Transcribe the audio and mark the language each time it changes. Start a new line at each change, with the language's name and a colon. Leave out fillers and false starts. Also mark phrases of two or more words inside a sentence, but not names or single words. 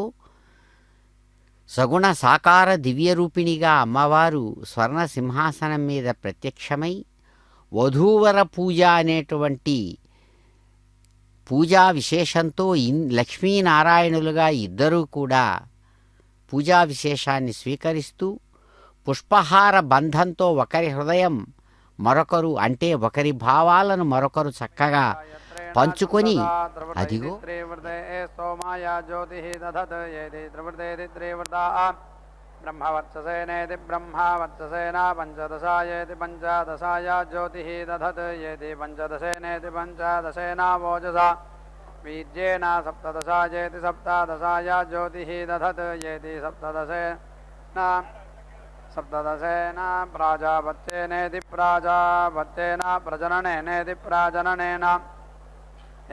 Telugu: సగుణ సాకార దివ్యరూపిణిగా అమ్మవారు స్వర్ణ సింహాసనం మీద ప్రత్యక్షమై వధూవర పూజ అనేటువంటి పూజా విశేషంతో లక్ష్మీనారాయణులుగా ఇద్దరూ కూడా పూజా విశేషాన్ని స్వీకరిస్తూ పుష్పహార బంధంతో ఒకరి హృదయం మరొకరు అంటే ఒకరి భావాలను మరొకరు చక్కగా పంచుకొని, అదిగో
Sanskrit: ब्रह्मवर्चसेनेति ब्रह्मावर्चसेना पंचदशायेति पंचादशाया ज्योतिः दधत् येति पंचदशेनेति पंचादशेना वोजसा वीर्येण सप्तदशायेति सप्तादशाया ज्योतिः दधत् येति सप्तदशेना सप्तदशेन प्राजापत्येनेति प्राजापत्येन प्रजननेनेति प्राजननेन